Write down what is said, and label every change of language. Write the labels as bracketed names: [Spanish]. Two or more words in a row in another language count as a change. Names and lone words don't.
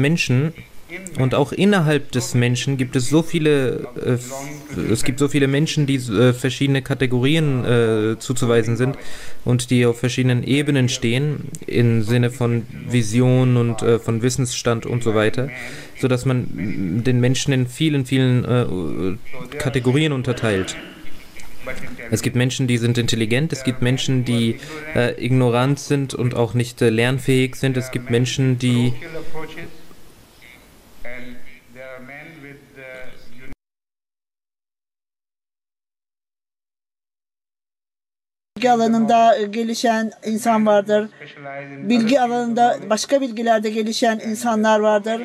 [German] Menschen, und auch innerhalb des Menschen gibt es so viele Menschen, die verschiedene Kategorien zuzuweisen sind und die auf verschiedenen Ebenen stehen, im Sinne von Vision und von Wissensstand und so weiter, sodass man den Menschen in vielen, vielen Kategorien unterteilt. Es gibt Menschen, die sind intelligent, es gibt Menschen, die ignorant sind und auch nicht lernfähig sind, es gibt Menschen, die [Turkish] bilgi alanında gelişen insan vardır. Bilgi alanında başka bilgilerde gelişen insanlar vardır.